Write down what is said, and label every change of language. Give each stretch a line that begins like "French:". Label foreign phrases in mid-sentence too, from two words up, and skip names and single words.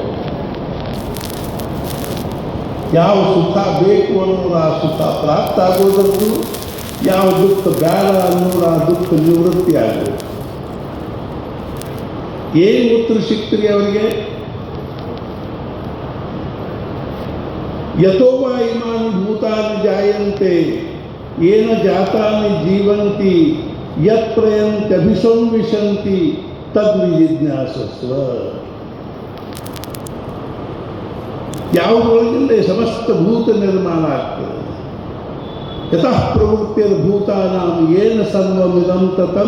Kannada: ಯಾವ ಸುಖ ಬೇಕು ಅನ್ನೋದು ಆ ಸುಖ ಪ್ರಾಪ್ತ ಆಗೋದಕ್ಕೂ, ಯಾವ ದುಃಖ ಬೇಡ ಅನ್ನೋದು ಆ ದುಃಖ ನಿವೃತ್ತಿ ಆಗೋದು. ಏನು ಉತ್ತರ ಸಿಕ್ತ್ರಿ ಅವರಿಗೆ?
Sanskrit: ಯಥೋವಾ ಇಮಾನಿ ಭೂತಾನಿ ಜಾಯಂತೆ ಏನ ಜಾತಾನಿ ಜೀವಂತಿ ಯತ್ ಪ್ರಯಂತಿ ಅಭಿಸಂವಿಶಂತಿ ತದ್ವಿಜಿಜ್ಞಾಸಸ್ವ.
Kannada: ಯಾವುದರೊಳಗಿಂದ ಸಮಸ್ತ ಭೂತ ನಿರ್ಮಾಣ ಆಗ್ತದೆ.
Sanskrit: ಯತಃ ಪ್ರವೃತ್ತಿಯ ಭೂತಾನಾಂ ಏನ ಸರ್ವಮಿದಂ ತತಂ.